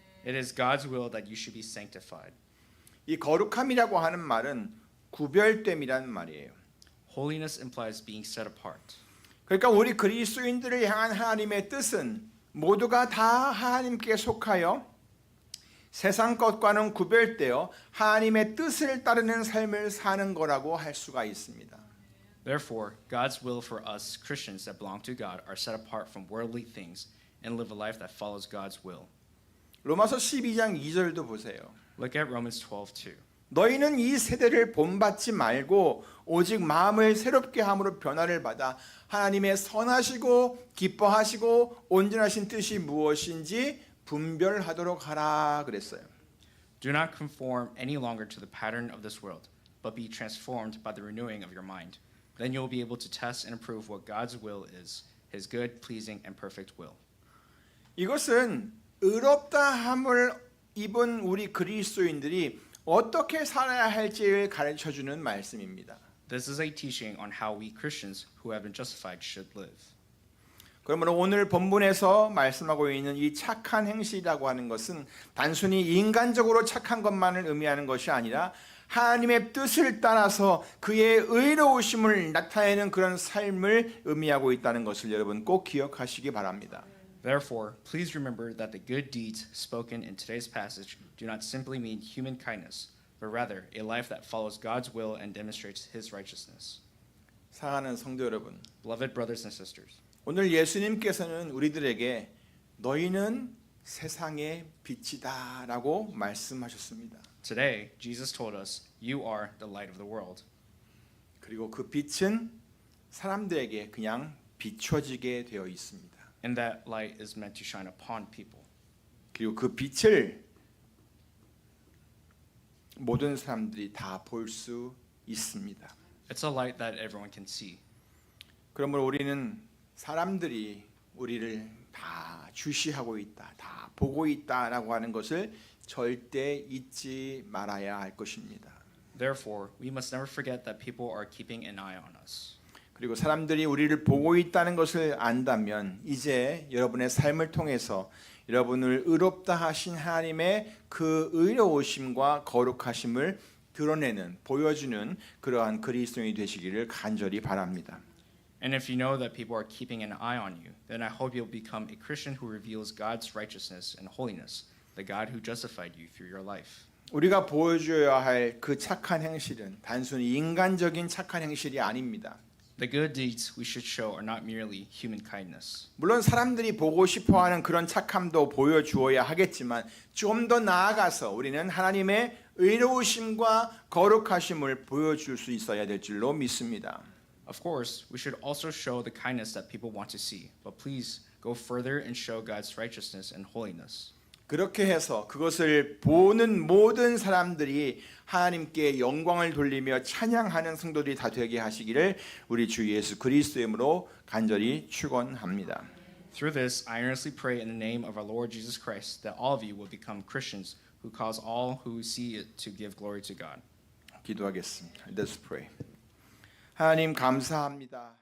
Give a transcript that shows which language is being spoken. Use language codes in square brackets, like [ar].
[en] It is God's will that you should be sanctified. [ko] 이 거룩함이라고 하는 말은 구별됨이라는 말이에요. [en] Holiness implies being set apart. [ko] 그러니까 우리 그리스도인들을 향한 하나님의 뜻은 모두가 다 하나님께 속하여 세상 것과는 구별되어 하나님의 뜻을 따르는 삶을 사는 거라고 할 수가 있습니다. [en] Therefore, God's will for us Christians that belong to God are set apart from worldly things and live a life that follows God's will. [ko] 로마서 12장 2절도 보세요. [en] Look at Romans 12:2. [ko] 너희는 이 세대를 본받지 말고 오직 마음을 새롭게 함으로 변화를 받아 하나님의 선하시고 기뻐하시고 온전하신 뜻이 무엇인지 분별하도록 하라 그랬어요. [en] Do not conform any longer to the pattern of this world, but be transformed by the renewing of your mind. Then you will be able to test and approve what God's will is, His good, pleasing, and perfect will. [ko] 이것은 의롭다함을 입은 우리 그리스도인들이 어떻게 살아야 할지를 가르쳐주는 말씀입니다. [en] This is a teaching on how we Christians who have been justified should live. [ko] 그러므로 오늘 본문에서 말씀하고 있는 이 착한 행실이라고 하는 것은 단순히 인간적으로 착한 것만을 의미하는 것이 아니라 하나님의 뜻을 따라서 그의 의로우심을 나타내는 그런 삶을 의미하고 있다는 것을 여러분 꼭 기억하시기 바랍니다. [en] Therefore, please remember that the good deeds spoken in today's passage do not simply mean human kindness, but rather a life that follows God's will and demonstrates His righteousness. [ko] 사랑하는 성도 여러분, [en] Beloved brothers and sisters, [ko] 오늘 예수님께서는 우리들에게 너희는 세상의 빛이다라고 말씀하셨습니다. [en] today Jesus told us, "You are the light of the world." [ko] 그리고 그 빛은 사람들에게 그냥 비춰지게 되어 있습니다. [en] And that light is meant to shine upon people. [ko] 그리고 그 빛을 모든 사람들이 다 볼 수 있습니다. [en] It's a light that everyone can see. [ko] 그러므로 우리는 사람들이 우리를 다 주시하고 있다, 다 보고 있다라고 하는 것을 절대 잊지 말아야 할 것입니다. [en] Therefore, we must never forget that people are keeping an eye on us. [ko] 그리고 사람들이 우리를 보고 있다는 것을 안다면 이제 여러분의 삶을 통해서 여러분을 의롭다 하신 하나님의 그 의로우심과 거룩하심을 드러내는, 보여주는 그러한 그리스도인이 되시기를 간절히 바랍니다. [en] And if you know that people are keeping an eye on you, then I hope you'll become a Christian who reveals God's righteousness and holiness, the God who justified you through your life. [ko] 우리가 보여줘야 할 그 착한 행실은 단순히 인간적인 착한 행실이 아닙니다. [en] The good deeds we should show are not merely human kindness. [ko] 물론 사람들이 보고 싶어하는 그런 착함도 보여주어야 하겠지만 좀 더 나아가서 우리는 하나님의 의로우심과 거룩하심을 보여줄 수 있어야 될 줄로 믿습니다. [en] Of course, we should also show the kindness that people want to see, but please go further and show God's righteousness and holiness. [ko] 그렇게 해서 그것을 보는 모든 사람들이 하나님께 영광을 돌리며 찬양하는 성도들이 다 되게 하시기를 우리 주 예수 그리스도의 이름으로 간절히 축원합니다. [en] Through this, I earnestly pray in the name of our Lord Jesus Christ that all of you will become Christians who cause all who see it to give glory to God. [ko] 기도하겠습니다. [en] Let's pray. [ko] 하나님 감사합니다.